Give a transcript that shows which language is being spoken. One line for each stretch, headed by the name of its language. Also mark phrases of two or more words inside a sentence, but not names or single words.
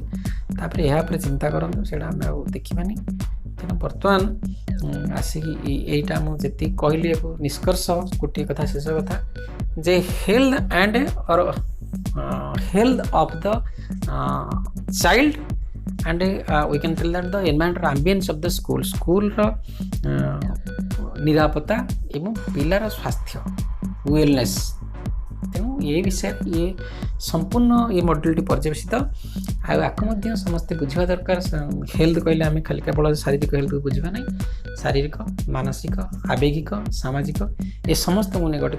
Odia: ତାପରେ ଏହା ଉପରେ ଚିନ୍ତା କରନ୍ତୁ, ସେଇଟା ଆମେ ଆଉ ଦେଖିବାନି। ତେଣୁ ବର୍ତ୍ତମାନ ଆସିକି ଏଇଟା ମୁଁ ଯେତିକି କହିଲି ଏକ ନିଷ୍କର୍ଷ, ଗୋଟିଏ କଥା, ଶେଷ କଥା ଯେ
English: health of the child and we can tell that the environment or ambience of the
Odia: ସ୍କୁଲର ନିରାପତ୍ତା ଏବଂ ପିଲାର ସ୍ୱାସ୍ଥ୍ୟ ୱେଲନେସ୍। ତେଣୁ ଏ ବିଷୟରେ ସମ୍ପୂର୍ଣ୍ଣ ମଡେଲଟି ପର୍ଯ୍ୟବେସିତ। ଆଉ ଆକୁ ମଧ୍ୟ ସମସ୍ତେ ବୁଝିବା ଦରକାର। ହେଲ୍ଥ କହିଲେ ଆମେ ଖାଲି କେବଳ ଶାରୀରିକ ହେଲ୍ଥକୁ ବୁଝିବା ନାହିଁ, ଶାରୀରିକ, ମାନସିକ, ଆବେଗିକ, ସାମାଜିକ ଏ ସମସ୍ତଙ୍କୁ ନେଇ ଗଠିତ।